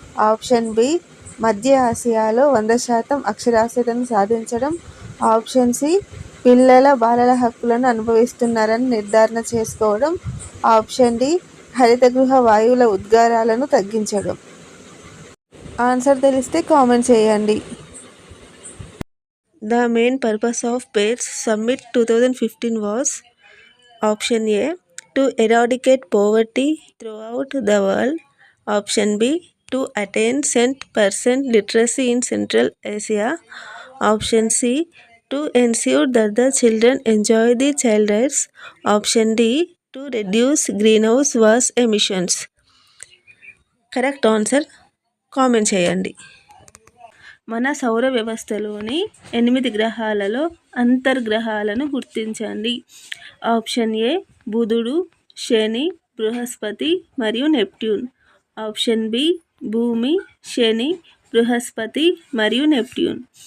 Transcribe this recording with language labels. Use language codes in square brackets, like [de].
[te] Option B మధ్య ఆసియాలో 100% అక్షరాస్యతను సాధించడం. ఆప్షన్ సి బాలల హక్కులను అనుభవిస్తున్నారని నిర్ధారణ చేసుకోవడం. ఆప్షన్ డి హరిత గృహ వాయువుల ఉద్గారాలను తగ్గించడం. ఆన్సర్ తెలిస్తే కామెంట్ చేయండి. [en] The main purpose of Paris Summit 2015 was Option A. To eradicate poverty throughout the world. Option B. To attain 100% literacy in Central Asia. Option C. To ensure that the children enjoy the child rights. Option D. To reduce greenhouse gas emissions. [te] Correct answer comment చేయండి. మన సౌర వ్యవస్థలోని 8 గ్రహాలలో అంతర్గ్రహాలను గుర్తించండి. Option ఏ బుధుడు, శని, బృహస్పతి మరియు Neptune. Option B భూమి, శని, బృహస్పతి మరియు Neptune.